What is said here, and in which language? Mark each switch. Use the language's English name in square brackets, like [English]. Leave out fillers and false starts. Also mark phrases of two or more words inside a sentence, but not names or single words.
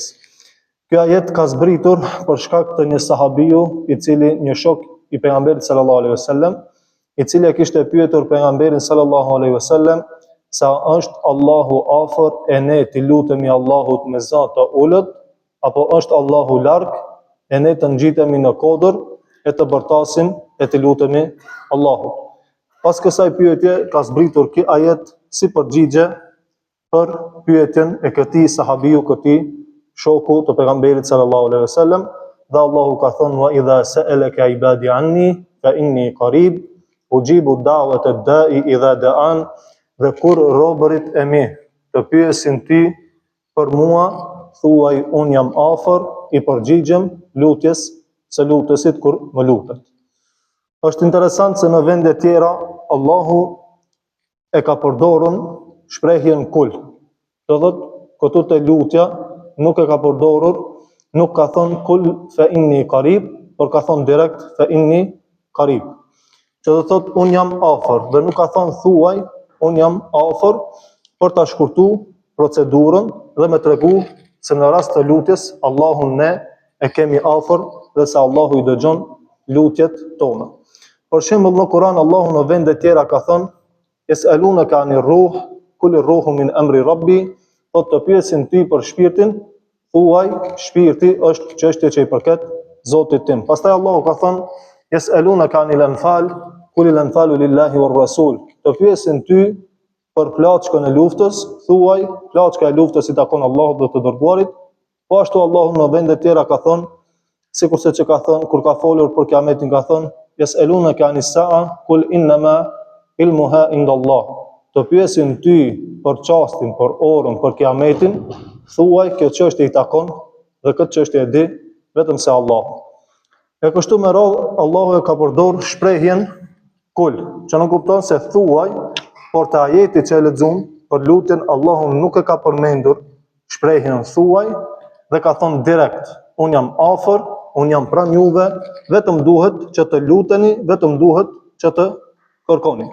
[Albanian] Ky ajet ka zbritur për shkak të një sahabiu, i cili një shok i pejgamberit [Arabic] صلى الله عليه وسلم, [Albanian] i cili e kishte pyetur pejgamberin [Arabic] صلى الله عليه وسلم [Albanian] sa është Allahu afër e ne të lutemi Allahut me zot të ulët, apo është Allahu larg e ne të ngjitemi në kodër e të bërtasim e të lutemi Allahut. Pas kësaj pyetje ka zbritur ky ajet si përgjigje për pyetjen e këtij sahabiu, këtij shoku të pejgamberit [Arabic] صلى الله عليه وسلم, [Albanian] dhe Allahu ka thënë [Arabic] وإذا سألك عبادي عني فإني قريب أجيب دعوة الداع إذا دعان, [Albanian] dhe kur robërit e mi të pyesin ty për mua, thuaj un jam afër, i përgjigjem lutjes së lutësit kur më lutet. Është interesant se në vende tjera Allahu e ka përdorur shprehjen kul. Do thotë, këtu te lutja nuk e ka përdorur, nuk ka thënë [Arabic] قل فإني قريب, [Albanian] por ka thënë direkt [Arabic] فإني قريب. [Albanian] Që do thotë un jam afër, dhe nuk ka thënë thuaj un jam afër, për ta shkurtuar procedurën dhe me tregu se në rast të lutjes Allahun ne e kemi afër dhe se Allahu i dëgjon lutjet tona. Për shembull në Kur'an Allahu në vende tjera ka thënë [Arabic] يسألونك عن الروح قل الروح من أمر ربي, [Albanian] po të pyesin ty për shpirtin, thuaj shpirti është çështje që i përket Zotit tim. Pastaj Allahu ka thënë [Arabic] يسألونك عن الأنفال قل الأنفال لله والرسول. [Albanian] Të pyesin ty për plaçkën e luftës, thuaj plaçka e luftës i takon Allahut dhe të dërguarit. Po ashtu Allahu në vende të tjera ka thënë, sikurse që ka thënë kur ka folur për kiametin ka thënë [Arabic] يسألونك عن الساعة قل إنما علمها عند الله. [Albanian] Të pyesin ty për çastin, për orën, për kiametin, thuaj kjo çështje i takon dhe këtë çështje e di vetëm se Allahu. E kështu me radhë Allahu e ka përdorur shprehjen kul, që nuk kupton se thuaj, por te ajeti që e lexuam për lutjen Allahu nuk e ka përmendur shprehjen thuaj dhe ka thonë direkt un jam afër, un jam pranë juve, vetëm duhet që të luteni, vetëm duhet që të kërkoni.